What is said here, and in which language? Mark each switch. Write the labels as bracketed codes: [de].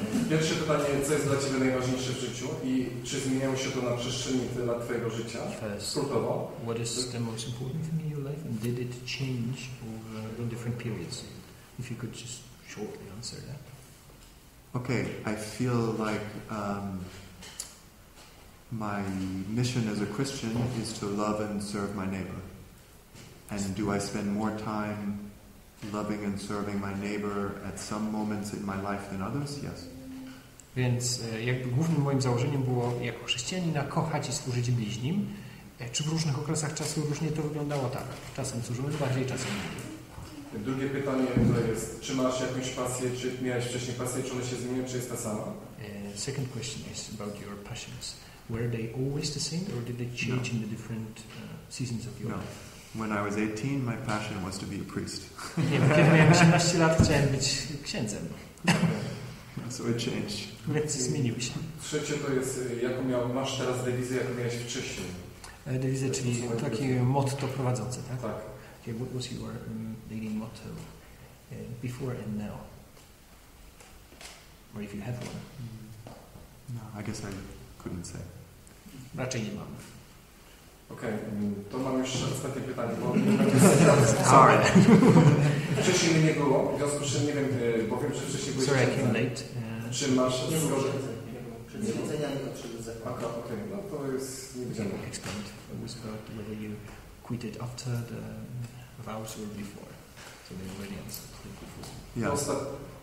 [pl] Pierwsze pytanie, co jest dla Ciebie najważniejsze w życiu i czy zmieniało się to na przestrzeni lat Twojego życia? Skrótowo. [en] What is the most important thing in your life and did it change over in different periods? If you could just shortly answer that. Okay, I feel like my mission as a Christian is to love and serve my neighbor. And do I spend more time loving and serving my neighbor at some moments in my life than others? Yes. [pl] Więc jakby głównym moim założeniem było jako chrześcijanina kochać i służyć bliźnim. Czy w różnych okresach czasu różnie to wyglądało? Tak. Czasem służymy bardziej, czasem mniej. Drugie pytanie to jest, czy masz jakąś pasję, czy miałeś wcześniej pasję, czy one się zmieniają, czy jest ta sama? [en] Second question is about your passions. Were they always the same or did they change in the different seasons of your life? When I was 18, my passion was to be a priest. [pl] Nie, kiedy miałem 18 lat, chciałem być księdzem. [en] So it changed. [pl] Więc zmienił się. Trzecie to jest, masz teraz dewizję, jaką miałeś wcześniej? Dewizję, czyli takie motto prowadzące, tak? Tak. [en] Okay, what was your leading motto before and now? Or if you have one? No, I guess I couldn't say. [pl] Raczej nie mam. Okej, to mam już ostatnie pytanie, bo [en] Sorry. [pl] Wcześniej mnie nie było, w związku z czym nie wiem, bo wiem, że wcześniej byłeś Czy masz Przywiedzenia nie odszedł z zakładu. Okej, no to jest niewidzialne. [en] Explain. It was about whether you quitted after the vows or before. So they already answered before.